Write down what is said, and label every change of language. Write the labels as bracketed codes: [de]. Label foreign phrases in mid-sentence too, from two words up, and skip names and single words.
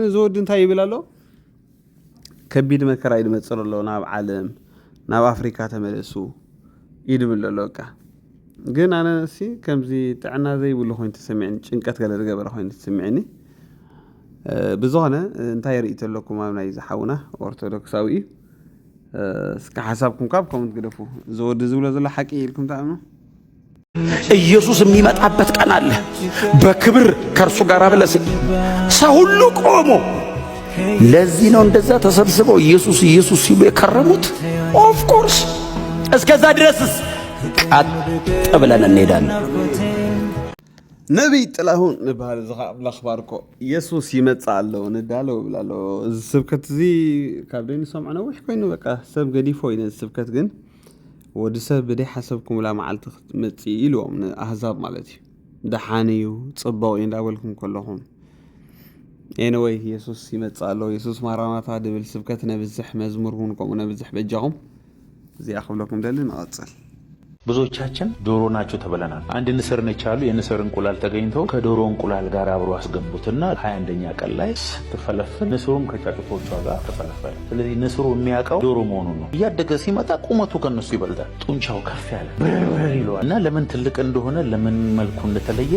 [ti] እዚ ወዲ እንታይ ይብል ኣሎ ከቢድ መከራ ይድመፅር ኣሎ ናብ ዓለም ናብ ኣፍሪካ ተመለሱ ይድብል ኣሎ በቃ ግን ኣነ ሲ ከምዚ ጥዕና ዘይብሉ ኮይኑ ተሰሚዕኒ ጭንቀት ገለ ዝገበረ ኮይኑ ተሰሚዕኒ ብዝኾነ እንታይ ርእይቶ ኣለኩም ኣብ ናይ ዝሓውና ኦርቶዶክሳዊ እስከ ሓሳብኩም ካብኩም ትግደፉ ዝወዲ ዝብሎ ዘሎ ሓቂ ኢልኩም ተኣምኑ [am] ኢየሱስ የሚመጣበት ቀን አለ በክብር ከእርሱ ጋር ብለስ ሰው ሁሉ ቆሞ ለዚህ ነው እንደዛ ተሰብስበው ኢየሱስ ሲሉ የከረሙት። [en] of course [am] እስከዛ ድረስስ ቀጥ ብለን እንሄዳለን። [ti] ነቢይ ጥላሁን ንባህል ዝኽባርኮ ኢየሱስ ይመጽእ ኣሎ ንዳለው ብላሎ እዚ ስብከት እዚ ካብ ደይ ንሰምዖ ነዊሕ ኮይኑ በቃ ሰብ ገዲፎ እዩ ነዚ ስብከት ግን ወዲ ሰብ ብደይ ሓሰብኩምላ መዓልቲ ክትመጽእ ኢልዎም ንኣህዛብ ማለት እዩ ደሓን እዩ ጽቡቕ እዩ እንዳበልኩም ከለኹም ኤኒዌይ ኢየሱስ ይመጽእ ኣሎ ኢየሱስ ማራናታ ድብል ስብከት ነብዝሕ መዝሙር እውን ከምኡ ነብዝሕ በጃኹም እዚኣ ክብለኩም ደሊ ንቐጽል [am] ብዙዎቻችን ዶሮ ናቸው ተብለናል። አንድ ንስር ነች አሉ። የንስር እንቁላል ተገኝቶ ከዶሮ እንቁላል ጋር አብሮ አስገቡትና 21ኛ ቀን ላይ ስትፈለፍል ንስሩም ከጫጩቶቿ ጋር ተፈለፈለ። ስለዚህ ንስሩ የሚያውቀው ዶሮ መሆኑን ነው። እያደገ ሲመጣ ቁመቱ ከነሱ ይበልጣል፣ ጡንቻው ከፍ ያለ ብር ይለዋል እና ለምን ትልቅ እንደሆነ ለምን መልኩ እንደተለየ